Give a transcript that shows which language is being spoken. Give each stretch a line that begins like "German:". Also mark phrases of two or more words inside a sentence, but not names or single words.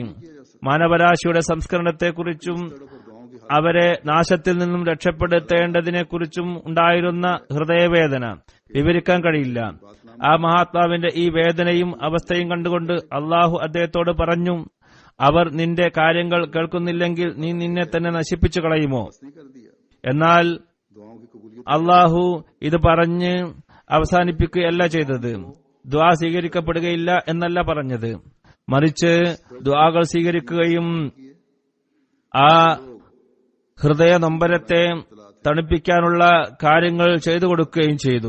Malayalam: മാനവരാശിയുടെ സംസ്കരണത്തെക്കുറിച്ചും അവരെ നാശത്തിൽ നിന്നും രക്ഷപ്പെടുത്തേണ്ടതിനെക്കുറിച്ചും ഉണ്ടായിരുന്ന ഹൃദയവേദന വിവരിക്കാൻ കഴിയില്ല. ആ മഹാത്മാവിന്റെ ഈ വേദനയും അവസ്ഥയും കണ്ടുകൊണ്ട് അള്ളാഹു അദ്ദേഹത്തോട് പറഞ്ഞു, അവർ നിന്റെ കാര്യങ്ങൾ കേൾക്കുന്നില്ലെങ്കിൽ നീ നിന്നെ തന്നെ നശിപ്പിച്ചു കളയുമോ?
Hindi: नहीं कर दिया।
Malayalam: എന്നാൽ
Hindi: दुआओं की कबूलियत
Malayalam: അള്ളാഹു ഇത് പറഞ്ഞ് അവസാനിപ്പിക്കുകയല്ല ചെയ്തത്. ദുആ സ്വീകരിക്കപ്പെടുകയില്ല എന്നല്ല പറഞ്ഞത്, മറിച്ച് ദുആകൾ സ്വീകരിക്കുകയും ആ ഹൃദയ നൊമ്പരത്തെ തണുപ്പിക്കാനുള്ള കാര്യങ്ങൾ ചെയ്തു കൊടുക്കുകയും ചെയ്തു.